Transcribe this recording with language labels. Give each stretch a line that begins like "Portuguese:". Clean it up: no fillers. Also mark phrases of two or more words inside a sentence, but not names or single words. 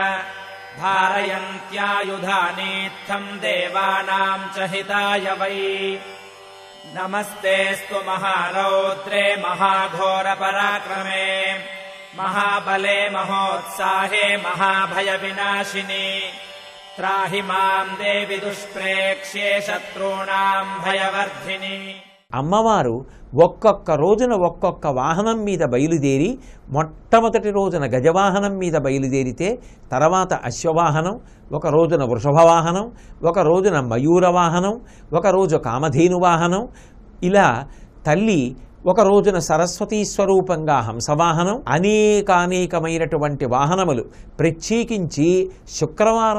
Sanskrit: धारयन्त्यायुधानीत्थम् देवानाम् च हिताय वै नमस्तेऽस्तु महारौद्रे महाघोरपराक्रमे महाबले महोत्साहे महाभयविनाशिनि त्राहि माम् देवि दुष्प्रेक्ष्ये शत्रूणाम् भयवर्धिनि.
Telugu: అమ్మవారు ఒక్కొక్క రోజున ఒక్కొక్క వాహనం మీద బయలుదేరి మొట్టమొదటి రోజున గజవాహనం మీద బయలుదేరితే తర్వాత అశ్వవాహనం, ఒక రోజున వృషభ వాహనం, ఒక రోజున మయూర వాహనం, ఒక రోజు కామధేను వాహనం, ఇలా తల్లి ఒక రోజున సరస్వతీ స్వరూపంగా హంసవాహనం, అనేకానేకమైనటువంటి వాహనములు, ప్రత్యేకించి శుక్రవారం